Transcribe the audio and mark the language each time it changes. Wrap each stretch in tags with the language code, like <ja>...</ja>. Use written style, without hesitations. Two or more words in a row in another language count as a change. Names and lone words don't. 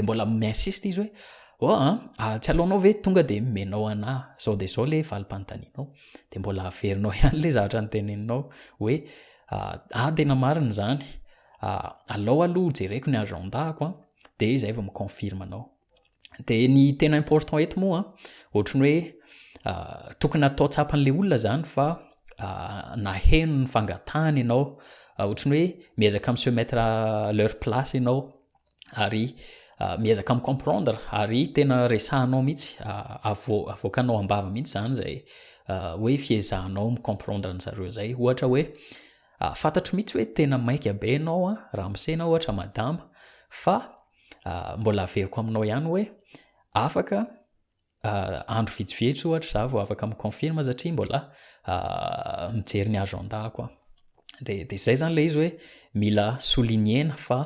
<mg>mbola mi-insiste izy hoe tsy alaonao ve tonga de menao anah zao de zao le valim-panontanianao de mbola averinao ihany le zavatra nyteneninao hoe tena marina zany alao aloha jereko ny agenda-ako de zay vao miconfirme anao de ny tena important eto moa ohatrany hoe tokony atao tsapan'le olona zany fa naheno ny fangatahany ianao ohatrany hoe miezaka</mg> <fr>se mettre à leur place</fr> <mg>ianao ary miezaka micomprendre ary tena resahanao mihitsy avoakanao ambava mihitsy zany zay hoe fiezahanao micomprendre an'zareo zay ohatra hoe fantatro mihitsy hoe tena maika be anao raha misena ohatra madama fa mbola averiko aminao ihany hoe afaka andro vitsivitsy ohatra za vao afaka miconfirme satria mbola mijery ny agenda koa de zay zany le izy hoe mila soulignena fa</mg>